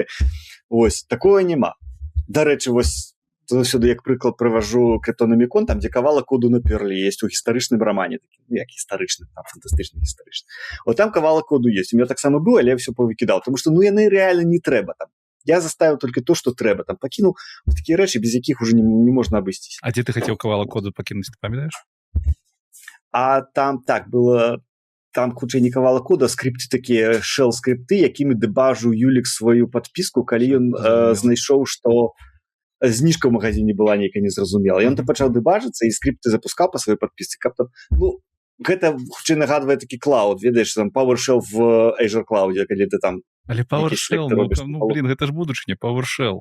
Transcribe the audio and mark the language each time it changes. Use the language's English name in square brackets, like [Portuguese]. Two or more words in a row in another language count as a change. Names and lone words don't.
[Belarusian] Вось, такое няма. Дарэчы, вось, заўсёды як прыклад прыважу Крытономікон, там, дзе кавалак коду на перлі есть у гістарычным рамане, як гістарычны, там, фантастычны гістарычны. Вот там кавалак коду есть. [Russian] У меня [Belarusian] таксама быў, але я ўсё павыкідаў, тому што, яны рэальна не трэба там. [Russian] Я заставил только то, что трэба. Там покинул такие [Belarusian] рэчы, без якіх [Russian] уже не можно обойтись. А где ты хотел [Belarusian] кавалак коду [Russian] покинуть, ты памятаешь? А там так было, там хутчэй не кавалак кода, а скрипты такие, shell-скрипты, [Belarusian] якімі дэбажыў Юлік [Russian] свою подписку, [Belarusian] калі ён знайшоў, што зніжка ў магазине была нейкая незразумела. Ён там пачаў дэбажыцца і скрипты запускаў па сваёй подпісцы. Каб там, гэта хутчэй нагадвае такі клауд, ведаеш, там PowerShell в Azure Cloud, калі ты там... Але PowerShell, гэта ж будучыня, PowerShell.